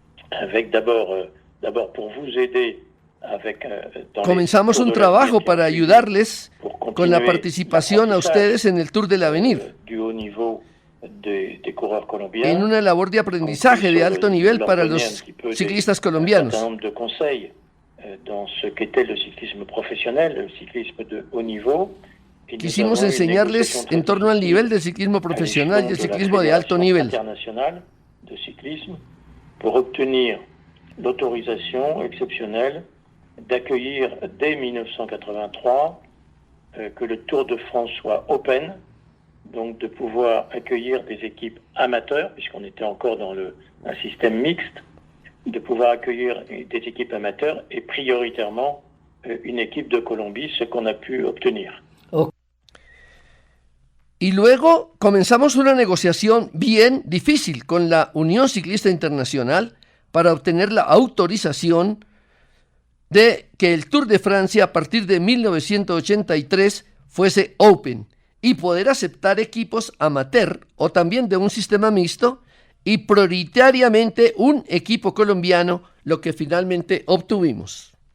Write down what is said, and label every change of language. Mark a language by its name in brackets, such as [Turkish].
[French] Avec d'abord pour vous aider avec [Spanish] comenzamos un trabajo para ayudarles con la participación a ustedes en el Tour del Avenir. [French] Du haut niveau des coureurs colombiens. [Spanish] En una labor de aprendizaje de alto nivel para los ciclistas colombianos. [French] Un certain nombre de conseils dans ce qu'était le cyclisme professionnel, le cyclisme de haut niveau. [Spanish] Quisimos enseñarles en torno al nivel del ciclismo profesional y el ciclismo de alto nivel. [French] International de cyclisme pour obtenir l'autorisation exceptionnelle d'accueillir dès 1983 que le Tour de France soit open, donc de pouvoir accueillir des équipes amateurs, puisqu'on était encore dans un système mixte, de pouvoir accueillir des équipes amateurs et prioritairement une équipe de Colombie, ce qu'on a pu obtenir. [Spanish] Y luego comenzamos una negociación bien difícil con la Unión Ciclista Internacional para obtener la autorización de que el Tour de Francia a partir de 1983 fuese open y poder aceptar equipos amateur o también de un sistema mixto y prioritariamente un equipo colombiano, lo que finalmente obtuvimos.